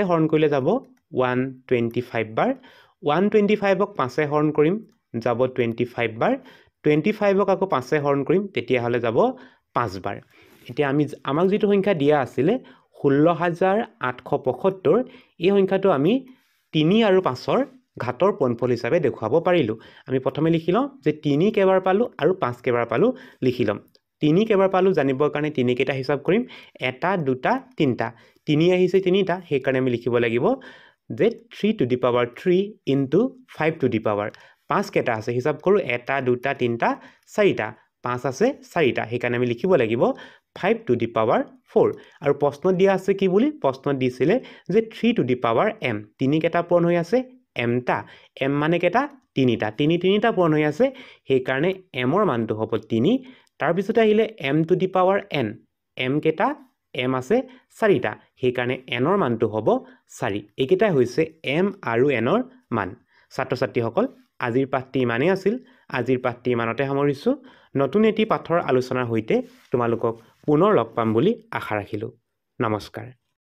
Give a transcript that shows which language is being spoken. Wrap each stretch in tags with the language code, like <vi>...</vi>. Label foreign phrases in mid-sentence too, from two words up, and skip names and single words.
<as>5 হৰণ কৰিলে যাব 125 বাৰ। 125ক 5এ হৰণ কৰিম যাব 25 বাৰ 25ক আকৌ 5এ হৰণ কৰিম তেতিয়াহ'লে যাব 5 বাৰ এতিয়া আমাক যিটো সংখ্যা দিয়া আছিলে 16875 এই সংখ্যাটো আমি 3 আৰু 5ৰ ঘাতৰ পূৰণফল হিচাপে দেখুৱাব পাৰিলোঁ আমি প্ৰথমে লিখি লওঁ যে 3 কেইবাৰ পালোঁ আৰু 5 কেইবাৰ পালোঁ লিখি ল'ম 3 কেইবাৰ পালোঁ জানিবৰ কাৰণে 3 কেইটা হিচাপ কৰিম 1 2 3টা 3 আহিছে 3টা সেইকাৰণে আমি লিখিব লাগিব যে 3</as> <en>to the power 3 into 5 to the</en> <as>power 5 কেইটা আছে হিচাপ কৰোঁ 1 2 3টা 4টা 5 আছে 4টা সেইকাৰণে আমি লিখিব লাগিব 5</as> <en>to the power 4</en> <as>আৰু প্ৰশ্নত দিয়া আছে কি বুলি প্ৰশ্নত দিছিলে যে 3</as> <en>to the power m</en> <as>3 কেইটা পূৰণ হৈ আছে mটা m মানে কেইটা 3টা 3টা পূৰণ হৈ আছে সেইকাৰণে mৰ মানটো হ'ব 3 তাৰপিছতে আহিলে m</as> <en>to the power n</en> <as>m কেইটা m আছে 4টা সেইকাৰণে nৰ মানটো হ'ব 4 এইকেইটাই হৈছে m আৰু nৰ মান ছাত্ৰ ছাত্ৰীসকল আজিৰ পাঠটি ইমানেই আছিল আজিৰ পাঠটি ইমানতে সামৰিছোঁ নতুন এটি পাঠৰ আলোচনাৰ সৈতে তোমালোকক পুনৰ লগ পাম বুলি আশা ৰাখিলোঁ নমস্কাৰ</as>